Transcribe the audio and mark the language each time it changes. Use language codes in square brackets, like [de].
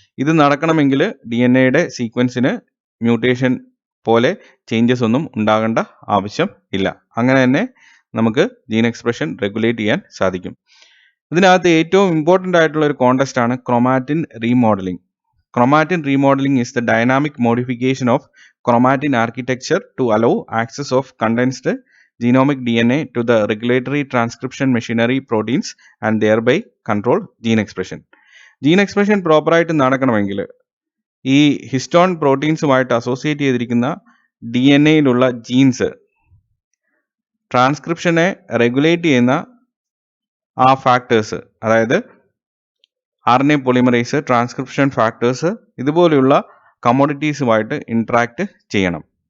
[ml] ഇത് നടക്കണമെങ്കിൽ DNA-യുടെ സീക്വൻസിന് മ്യൂട്ടേഷൻ പോലെ ചേഞ്ചസ് ഒന്നും ഉണ്ടാകേണ്ട ആവശ്യം ഇല്ല. അങ്ങനെ തന്നെ നമുക്ക് ജീൻ എക്സ്പ്രഷൻ റെഗുലേറ്റ് ചെയ്യാൻ സാധിക്കും. ഇതിനകത്ത് ഏറ്റവും ഇമ്പോർട്ടൻ്റ് ആയിട്ടുള്ള ഒരു കോണ്ടെസ്റ്റ് ആണ് chromatin remodelling. [en] Chromatin remodeling is the dynamic modification of chromatin architecture to allow access of condensed genomic DNA to the regulatory transcription machinery proteins and thereby control gene expression. Gene expression proper [ml] ആയിട്ട് നടക്കണമെങ്കിൽ ഈ histone പ്രോട്ടീൻസുമായിട്ട് associate ചെയ്തിരിക്കുന്ന DNA-യിലുള്ള jeans ട്രാൻസ്ക്രിപ്ഷനെ regulate ചെയ്യുന്ന ആ factors, അതായത് RNA polymerise, transcription factors, ഇതുപോലെയുള്ള കമ്മോഡിറ്റീസുമായിട്ട് interact ചെയ്യണം.